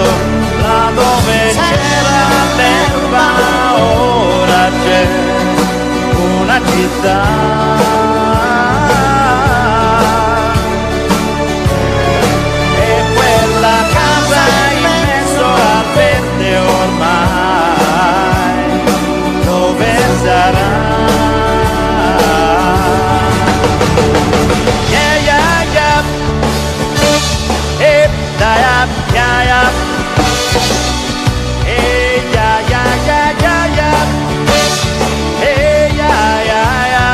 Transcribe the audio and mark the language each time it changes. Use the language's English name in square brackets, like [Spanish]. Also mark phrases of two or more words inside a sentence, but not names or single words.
[Italian] Là dove c'era l'erba ora c'è una città. E quella casa in mezzo al verde ormai dove sarà? [English] Yeah, yeah, yeah. Da, yeah, yeah, yeah. Hey, yeah, yeah, yeah, yeah, yeah. Hey, yeah, yeah,